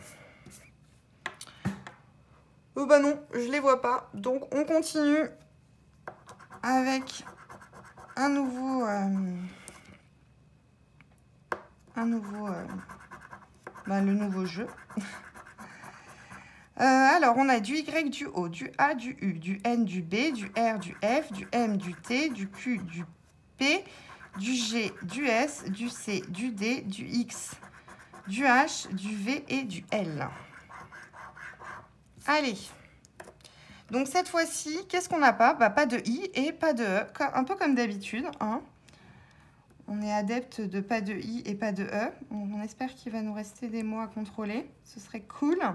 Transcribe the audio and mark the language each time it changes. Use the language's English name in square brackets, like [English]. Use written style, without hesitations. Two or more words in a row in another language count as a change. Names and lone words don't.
[French] Oh bah non, je les vois pas. Donc, on continue avec un nouveau... le nouveau jeu. Alors, on a du Y, du O, du A, du U, du N, du B, du R, du F, du M, du T, du Q, du P, du G, du S, du C, du D, du X, du H, du V et du L. Allez. Donc cette fois-ci, qu'est-ce qu'on n'a pas? Bah, pas de I et pas de E, un peu comme d'habitude, hein. On est adepte de pas de I et pas de E. On espère qu'il va nous rester des mots à contrôler. Ce serait cool.